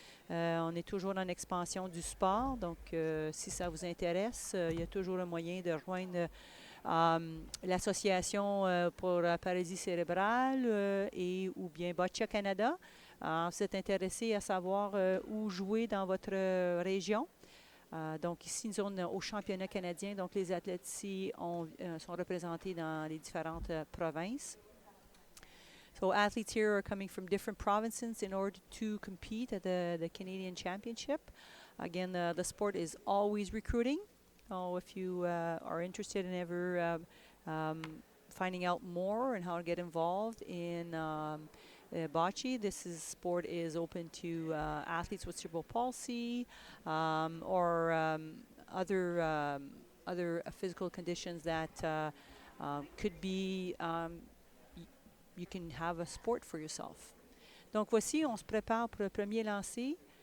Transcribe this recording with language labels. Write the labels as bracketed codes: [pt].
[fr] On est toujours dans l'expansion du sport. Donc, si ça vous intéresse, il y a toujours un moyen de rejoindre l'association pour la paralysie cérébrale ou bien Boccia Canada. Vous êtes intéressé à savoir où jouer dans votre région. Donc ici, nous sommes au championnat canadien. Donc les athlètes ici sont représentés dans les différentes provinces. [en] So athletes here are coming from different provinces in order to compete at the Canadian Championship. Again, the sport is always recruiting. So if you are interested in ever finding out more and how to get involved in bocce, sport is open to athletes with cerebral palsy or other physical conditions that could be you can have a sport for yourself. [fr] Donc voici, on se prépare pour le premier lancer.